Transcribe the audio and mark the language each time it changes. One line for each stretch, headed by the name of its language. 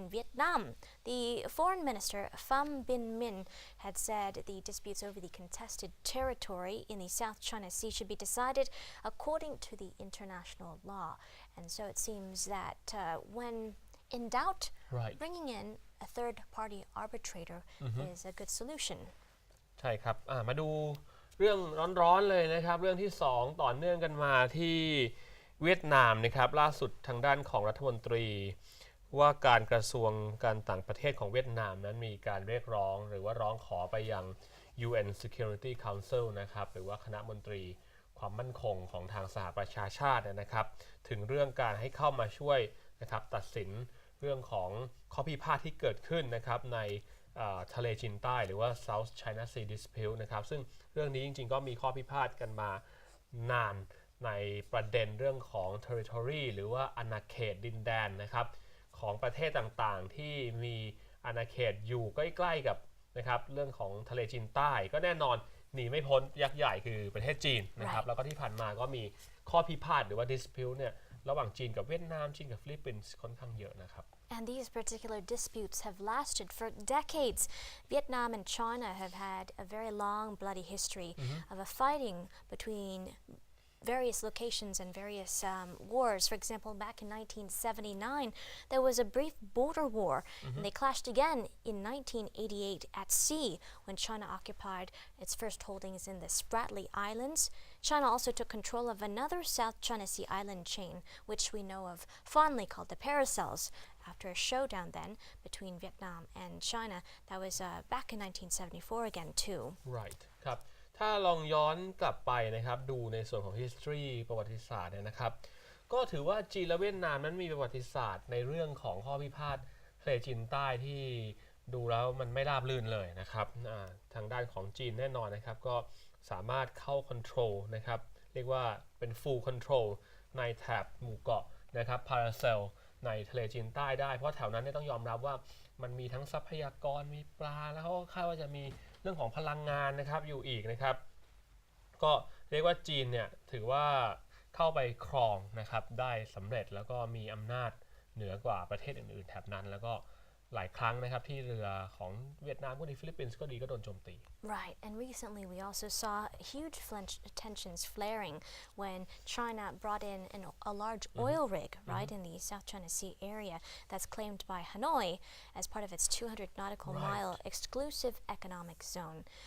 English: In Vietnam, the foreign minister Pham Binh Minh had said the disputes over the contested territory in the South China Sea should be decided according to the international law. And so it seems that when in doubt, Right. bringing in a third-party arbitrator is a good solution.
Thai: ใช่ครับมาดูเรื่องร้อนๆเลยนะครับเรื่องที่2ต่อเนื่องกันมาที่เวียดนามนะครับล่าสุดทางด้านของรัฐมนตรีว่าการกระทรวงการต่างประเทศของเวียดนามนั้นมีการเรียกร้องหรือว่าร้องขอไปยัง
English: UN Security Council
Thai: นะครับหรือว่าคณะมนตรีความมั่นคงของทางสหประชาชาตินะครับถึงเรื่องการให้เข้ามาช่วยนะครับตัดสินเรื่องของข้อพิพาทที่เกิดขึ้นนะครับใน ทะเลจีนใต้หรือว่า
English: South China Sea Dispute
Thai: นะครับซึ่งเรื่องนี้จริงๆก็มีข้อพิพาทกันมานานในประเด็นเรื่องของ territory หรือว่าอาณาเขตดินแดนนะครับของประเทศต่างๆที่มีอาณาเขตอยู่ใกล้ๆกับนะครับเรื่องของทะเลจีนใต้ก็แน่นอนหนีไม่พ้นยักษ์ใหญ่คือประเทศจีนนะครับแล้วก็ที่ผ่านมาก็มีข้อพิพาทหรือว่า dispute เนี่ยระหว่างจีนกับเวียดนามจีนกับฟิลิปปินส์ค่อนข้างเยอะนะครับ
English: And these particular disputes have lasted for decades. Vietnam and China have had a very long, bloody history of a fighting between various locations and various wars. For example, back in 1979, there was a brief border war, and they clashed again in 1988 at sea when China occupied its first holdings in the Spratly Islands. China also took control of another South China Sea island chain, which we know of fondly called the Paracels, after a showdown then between Vietnam and China. That was back in 1974 again too.
Thai: Right ครับถ้าลองย้อนกลับไปนะครับดูในส่วนของ history ประวัติศาสตร์เนี่ยนะครับก็ถือว่าจีนและเวียดนามนั้นมีประวัติศาสตร์ในเรื่องของข้อพิพาททะเลจีนใต้ที่ ดูแล้วมันไม่ราบรื่นเลยนะครับทางด้านของจีนแน่นอนนะครับก็สามารถเข้า control นะครับเรียกว่าเป็น
English: full control
Thai: ในแถบหมู่เกาะนะครับ Paracel ในทะเลจีนใต้ได้เพราะแถวนั้นเนี่ยต้องยอมรับว่ามันมีทั้งทรัพยากรมีปลาแล้วเขาก็คาดว่าจะมีเรื่องของพลังงานนะครับอยู่อีกนะครับ ก็เรียกว่าจีนเนี่ยถือว่าเข้าไปครองนะครับได้สำเร็จแล้วก็มีอำนาจเหนือกว่าประเทศอื่นๆแถบนั้นแล้วก็หลายครั้งนะครับที่เรือของเวียดนามก็ดีฟิลิปปินส์ก็ดีก็โดนโจมตี
English: Right, and recently we also saw huge tensions flaring when China brought in a large oil rig, right, in the South China Sea area that's claimed by Hanoi as part of its 200 nautical mile exclusive economic zone.